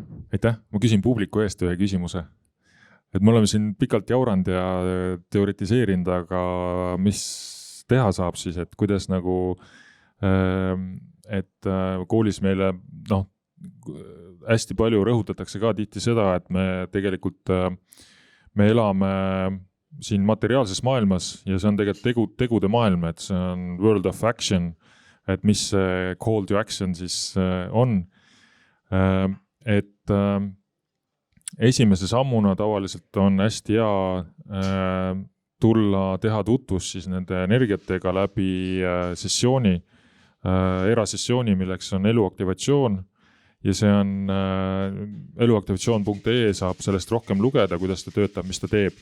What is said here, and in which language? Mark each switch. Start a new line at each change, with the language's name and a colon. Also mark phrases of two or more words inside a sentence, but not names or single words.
Estonian: Aitäh, ma küsin publiku eest ühe küsimuse. Et me oleme siin pikalt jauranud ja teoritiseerinud, aga mis teha saab siis, et kuidas nagu, et koolis meile hästi palju rõhutatakse ka tihti seda, et me tegelikult me elame siin materiaalses maailmas ja see on tegelikult tegude maailm, et see on
English: world of action,
Estonian: et mis see
English: call to action
Estonian: siis on, et esimese sammuna tavaliselt on hästi hea tulla teha tutvus siis nende energiatega läbi sessiooni, erasessiooni, milleks on eluaktivatsioon ja see on eluaktivatsioon.ee, saab sellest rohkem lugeda, kuidas ta töötab, mis ta teeb.